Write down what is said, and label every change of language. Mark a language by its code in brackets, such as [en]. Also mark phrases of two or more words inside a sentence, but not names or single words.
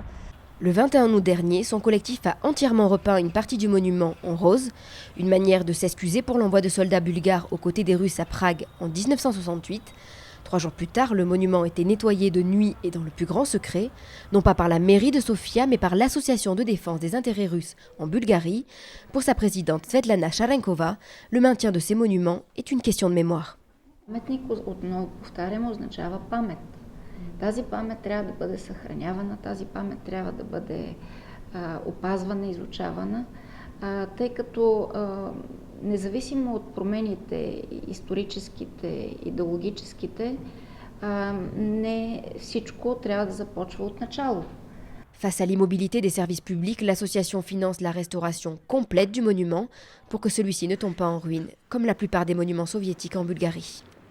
[fr] Le 21 août dernier, son collectif a entièrement repeint une partie du monument en rose, une manière de s'excuser pour l'envoi de soldats bulgares aux côtés des Russes à Prague en 1968. 3 jours plus tard, le monument était nettoyé de nuit et dans le plus grand secret, non pas par la mairie de Sofia, mais par l'Association de défense des intérêts russes en Bulgarie. Pour sa présidente Svetlana Sharenkova, le maintien de ces monuments est une question de mémoire. [bg] Паметник, отново повтарям, означава памет. Тази памет трябва да бъде съхранявана, тази памет трябва да бъде опазвана, изучавана, тъй като независимо от промените историческите, идеологическите, не всичко трябва да започва от начало. [fr] Face à l'immobilité des services publics, l'association finance la restauration complète du monument pour que celui-ci ne tombe pas en ruine, comme la plupart des monuments soviétiques en Bulgarie.